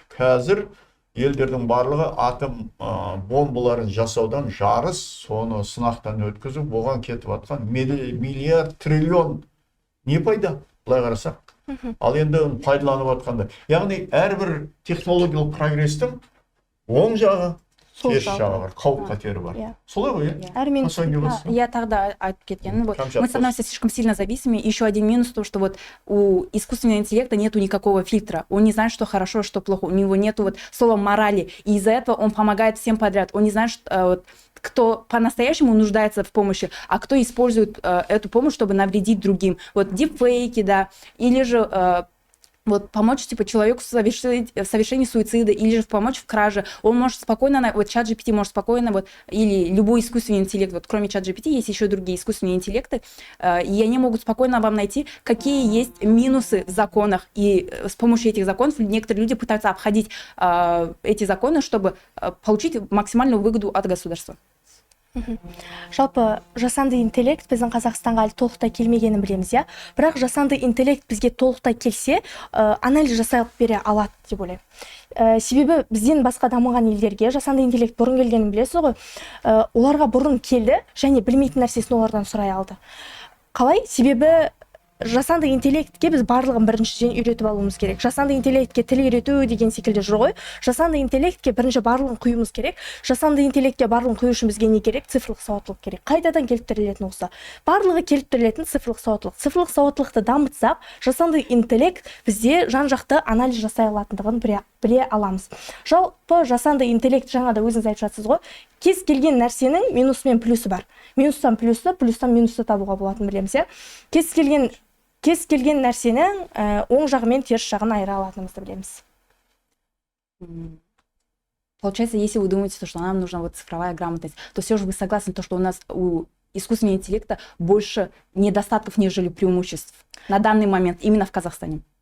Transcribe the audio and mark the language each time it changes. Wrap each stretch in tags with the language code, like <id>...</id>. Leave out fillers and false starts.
<kk>Қазір елдердің барлығы атом бомбаларын жасаудан жарыс, соны сынақтан өткізіп, оған кетіп атқан миллиард, триллион не пайда? Былай қарасақ. Ал енді пайдаланып атқанда. Яғни әрбір технологиялық прогрестің оң жағы, теріс жағы бар, қауіп қатері бар. Солай ғой,</kk> <ru>Я тогда</ru> <kk>айтып кеткенмін.</kk> <ru>Мы становимся слишком сильно зависимыми. Еще один минус то, что вот у искусственного интеллекта нету никакого фильтра. Он не знает, что хорошо, что плохо. У него нету вот слова морали. И из-за этого он помогает всем подряд. Он не знает, что, кто по-настоящему нуждается в помощи, а кто использует эту помощь, чтобы навредить другим. Вот дипфейки, да, или же вот помочь типа человеку в совершении суицида, или же помочь в краже. Он может спокойно, вот чат GPT может спокойно, вот, или любой искусственный интеллект, вот кроме чат GPT есть еще другие искусственные интеллекты, и они могут спокойно вам найти, какие есть минусы в законах, и с помощью этих законов некоторые люди пытаются обходить эти законы, чтобы получить максимальную выгоду от государства.</ru> <kk>Жалпы жасанды интеллект біздің Қазақстанға әлі толықтай келмегенін білеміз, иә. Бірақ жасанды интеллект бізге толықтай келсе, анализ жасай бере алады деп ойлаймын. Себебі бізден басқа дамыған елдерге жасанды интеллект бұрын келгенін білесіз ғой. Оларға бұрын келді және білмейтін нәрсесін олардан сұрай алды. Қалай? Себебі жасанды интеллектке біз барлығын біріншіден үйретіп алуымыз керек. Жасанды интеллектке тіл үйрету деген секілді жүр ғой. Жасанды интеллектке бірінші барлығын құюымыз керек. Жасанды интеллектке барлығын құю үшін бізге не керек? Цифрлық сауаттылық керек. Қайтадан келіп тірелетін осы. Барлығы келіп тірелетін цифрлық сауаттылық. Цифрлық сауаттылықты дамытсақ, жасанды интеллект бізде жан-жақты анализ жасай алатындығын біле аламыз. Жалпы жасанды интеллект жаңада өзіңіз айтып жатсыз ғой. Кез келген нәрсенің минусы мен плюсы бар. Минустан плюсты, плюстан минусты табуға болатынын білеміз, иә. Кез келген нәрсенің оң жағы мен теріс жағын айыра алатынымызды білеміз.</kk> <ru>Получается, если вы думаете, что нам нужна вот цифровая грамотность, то все же вы согласны, что у нас у искусственного интеллекта больше недостатков, нежели преимуществ на данный момент, именно в Казахстане?</ru>